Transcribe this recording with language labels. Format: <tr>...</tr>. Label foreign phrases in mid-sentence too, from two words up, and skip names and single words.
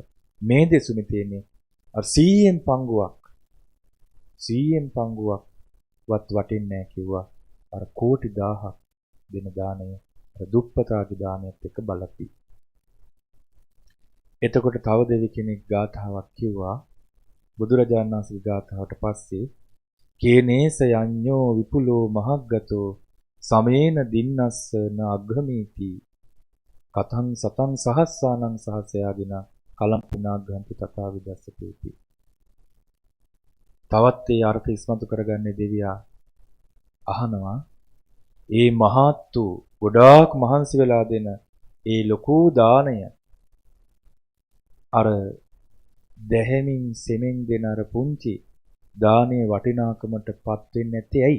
<si>මේ දෙසුනේ තියෙන්නේ අර 100න් පංගුවක් වත් වටින්නේ නැහැ කිව්වා. අර කෝටි 1000ක් දෙන දාණය අර දුප්පතාගේ දාණයත් එක්ක බලපි. එතකොට තව දෙවි කෙනෙක් ගාථාවක් කිව්වා. බුදුරජාණන් වහන්සේගේ ගාථාවට පස්සේ</si> <pi>කේනේස යඤ්ඤෝ විපුලෝ මහග්ගතෝ සමේන දින්නස්ස න අග්ගමීති කතං සතං සහස්සානං සහසයාගෙන කලම්පිනාග්ගන්ති තථා විදස්සතේති.</pi> <si>තවත් ඒ අර්ථ ඉස්මතු කරගන්නේ දෙවියා අහනවා ඒ මහත් වූ ගොඩාක් මහන්සි වෙලා දෙන ඒ ලොකු දාණය අර දැහැමින් සෙමෙන් දෙන අර පුංචි දානේ වටිනාකමටපත් වෙන්නේ නැත්තේ ඇයි?</si>